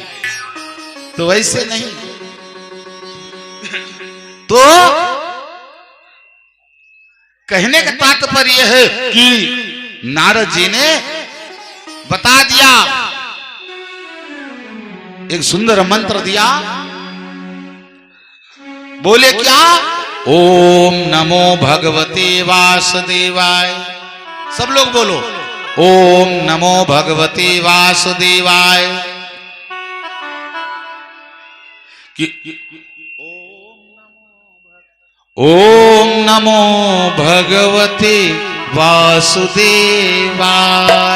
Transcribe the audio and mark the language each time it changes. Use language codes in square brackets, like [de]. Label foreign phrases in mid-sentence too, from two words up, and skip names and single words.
[hi] तो वैसे नहीं, तो कहने का तात्पर्य है कि नारद जी ने बता दिया, एक सुंदर मंत्र दिया। बोले क्या, [sa] ओम नमो भगवते वासुदेवाय। [hi] सब लोग बोलो [sa] ओम नमो भगवते वासुदेवाय। ओम नमो भगवते वासुदेवाय।